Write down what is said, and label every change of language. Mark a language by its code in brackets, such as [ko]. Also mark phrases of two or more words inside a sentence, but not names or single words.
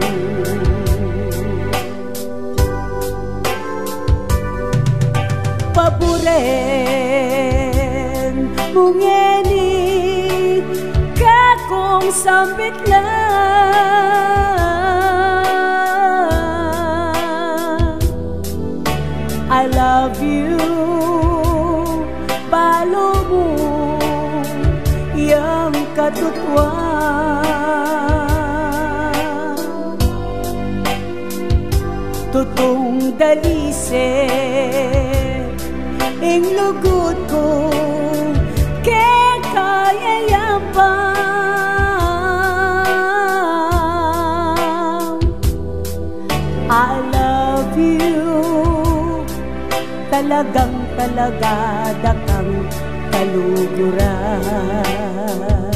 [pam] Paboren mungeni kakong sambit lang. [en] I love you, [pam] palo mo yang katutuan. Tutong dalise ing lugod ko kaya kayayapang. [en] I love you, [pam] talagang talaga dakang kaluguran.